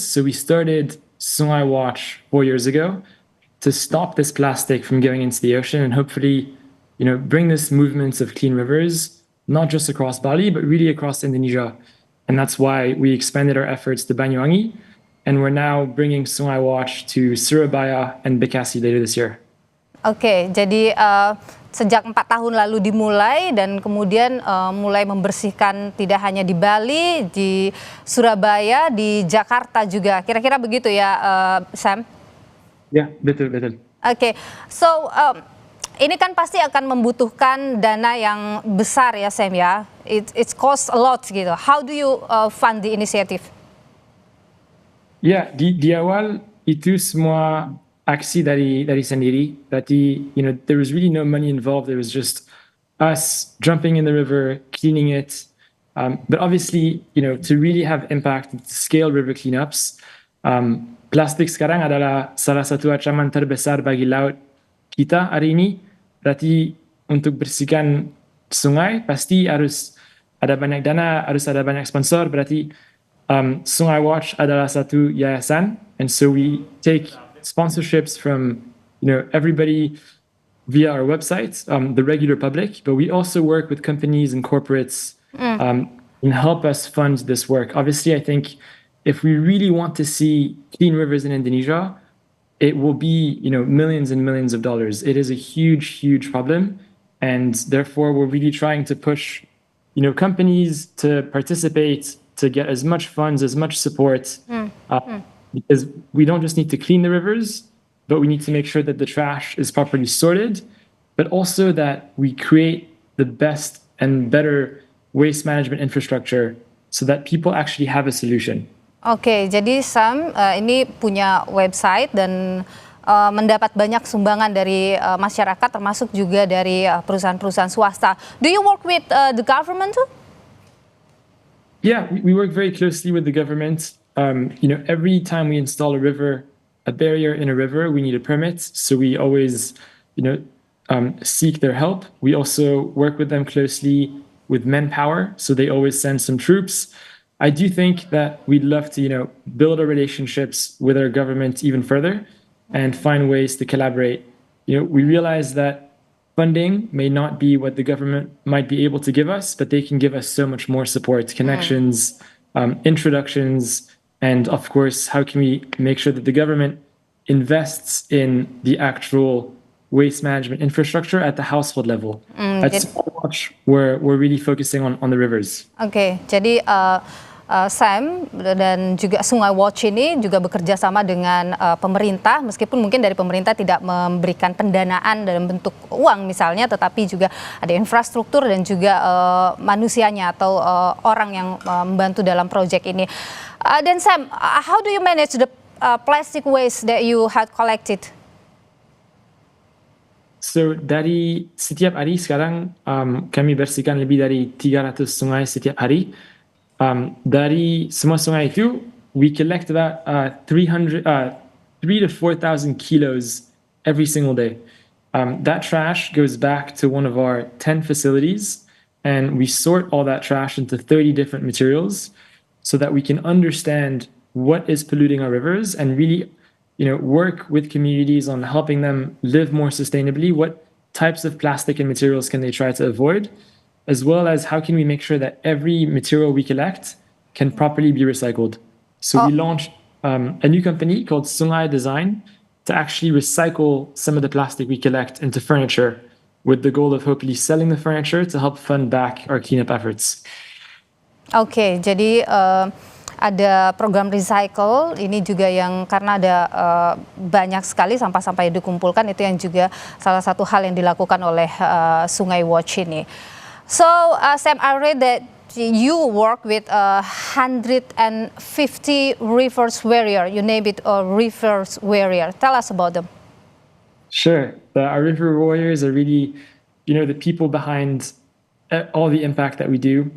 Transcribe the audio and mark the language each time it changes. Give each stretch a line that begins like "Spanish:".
English: So we started Sungai Watch 4 years ago to stop this plastic from going into the ocean and hopefully, bring this movement of clean rivers, not just across Bali, but really across Indonesia. And that's why we expanded our efforts to Banyuwangi, and we're now bringing Sungai Watch to Surabaya and Bekasi later this year.
Indonesian: Oke, jadi sejak 4 tahun lalu dimulai dan kemudian mulai membersihkan tidak hanya di Bali, di Surabaya, di Jakarta juga. Kira-kira begitu ya, Sam? Ya, betul. Oke, so ini kan pasti akan membutuhkan dana yang besar ya Sam ya.
English: It costs a lot gitu. How do you fund the initiative?
Indonesian: Ya, di awal itu semua aksi dari sendiri. Berarti,
English: there was really no money involved. It was just us jumping in the river, cleaning it. But obviously, to really have impact, to scale river cleanups,
Indonesian: plastik sekarang adalah salah satu ancaman terbesar bagi laut kita hari ini. Berarti untuk bersihkan sungai pasti harus ada banyak dana, harus ada banyak sponsor. Berarti Sungai Watch adalah satu yayasan,
English: and so we take sponsorships from everybody via our website, the regular public, but we also work with companies and corporates and help us fund this work. Obviously, I think if we really want to see clean rivers in Indonesia, it will be, millions and millions of dollars. It is a huge, huge problem. And therefore, we're really trying to push, companies to participate, to get as much funds, as much support. Because we don't just need to clean the rivers, but we need to make sure that the trash is properly sorted, but also that we create the best and better waste management infrastructure so that people actually have a solution.
Indonesian: Oke, jadi Sam ini punya website dan mendapat banyak sumbangan dari masyarakat, termasuk juga dari perusahaan-perusahaan swasta.
English: Do you work with the government too? Yeah, we work very closely with the government. Every time we install a barrier in a river, we need a permit. So we always, seek their help. We also work with them closely with manpower. So they always send some troops. I do think that we'd love to, build our relationships with our government even further and find ways to collaborate. We realize that funding may not be what the government might be able to give us, but they can give us so much more support, connections, introductions, and of course, how can we make sure that the government invests in the actual waste management infrastructure at the household level. At Sungai Watch, we're really focusing on the rivers.
Indonesian: Oke, jadi Sam dan juga Sungai Watch ini juga bekerja sama dengan pemerintah, meskipun mungkin dari pemerintah tidak memberikan pendanaan dalam bentuk uang misalnya, tetapi juga ada infrastruktur dan juga manusianya atau orang yang membantu dalam proyek ini. Dan
English: Sam, how do you manage the plastic waste that you had collected?
Indonesian: So dari setiap hari sekarang kami bersihkan lebih dari 300 sungai setiap hari. Dari semua sungai itu,
English: we collect about 3 to 4,000 kilos every single day. That trash goes back to one of our 10 facilities, and we sort all that trash into 30 different materials so that we can understand what is polluting our rivers and really work with communities on helping them live more sustainably. What types of plastic and materials can they try to avoid? As well as how can we make sure that every material we collect can properly be recycled. So we launched a new company called Sungai Design to actually recycle some of the plastic we collect into furniture, with the goal of hopefully selling the furniture to help fund back our cleanup efforts.
Indonesian: Oke, jadi ada program recycle, ini juga yang karena ada banyak sekali sampah-sampah yang dikumpulkan, itu yang juga salah satu hal yang dilakukan oleh Sungai Watch ini.
English: So, Sam, I read that you work with 150 rivers warrior. You name it a rivers warrior. Tell us about them. Sure. Our river warriors are really, the people behind all the impact that we do.